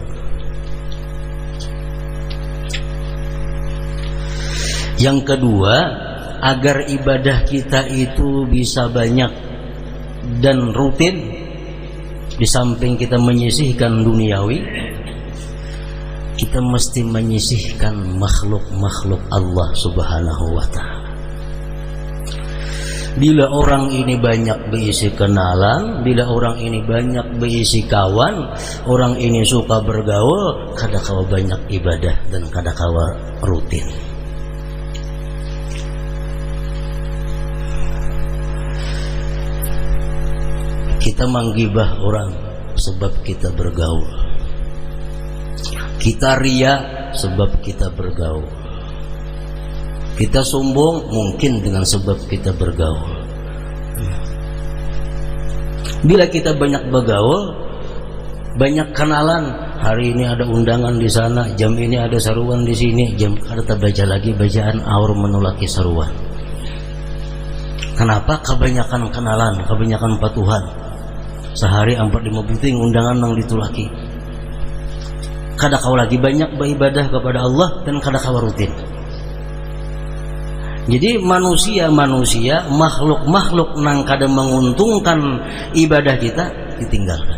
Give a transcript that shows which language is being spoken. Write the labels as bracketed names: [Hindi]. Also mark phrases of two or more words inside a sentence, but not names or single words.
[Indonesian] Yang kedua, agar ibadah kita itu bisa banyak dan rutin, di samping kita menyisihkan duniawi, kita mesti menyisihkan makhluk-makhluk Allah [Arabic] سبحانه وتعالى. [Banjar] Bila orang ini banyak berisi kenalan, bila orang ini banyak berisi kawan, orang ini suka bergaul, kada kawa banyak ibadah dan kada kawa rutin. [Indonesian] Kita menggibah orang sebab kita bergaul. Kita ria sebab kita bergaul. Kita sombong mungkin dengan sebab kita bergaul. Bila kita banyak bergaul, banyak kenalan, hari ini ada undangan di sana, jam ini ada seruan di sini, jam kita baca lagi bacaan aur menolaki seruan. Kenapa? Kebanyakan kenalan, kebanyakan patuhan. [Banjar] Sehari 4-5 penting undangan nang ditulaki. Kada kau lagi banyak beribadah kepada Allah dan kada kau rutin. Jadi manusia, makhluk nang kada menguntungkan ibadah kita ditinggalkan.